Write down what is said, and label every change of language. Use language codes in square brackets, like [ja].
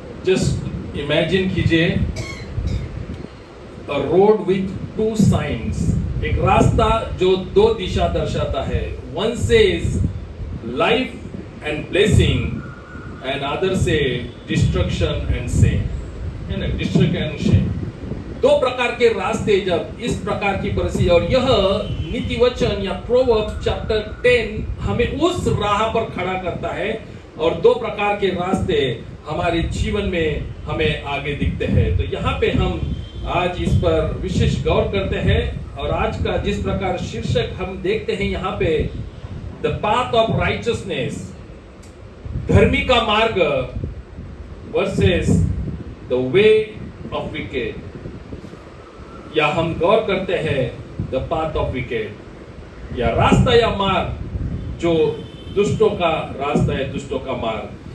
[hi] Just imagine कीजिए [en] a road with two signs, [hi] एक रास्ता जो दो दिशा दर्शाता है. [en] One says life and blessing and other say destruction and shame, [hi] है ना, [en] destruction and shame. [hi] दो प्रकार के रास्ते जब इस प्रकार की परिस्थिति, और यह नीति वचन या प्रोवर्ब्स चैप्टर 10 हमें उस राह पर खड़ा करता है, और दो प्रकार के रास्ते हमारे जीवन में हमें आगे दिखते हैं. तो यहाँ पे हम आज इस पर विशेष गौर करते हैं, और आज का जिस प्रकार शीर्षक हम देखते हैं यहाँ पे, [en] the path of righteousness, [hi] धर्मी का मार्ग versus [en] the way of wicked, [hi] या हम गौर करते हैं [en] the path of wicked, [hi] या रास्ता या मार्ग जो दुष्टों का रास्ता है, दुष्टों का मार्ग.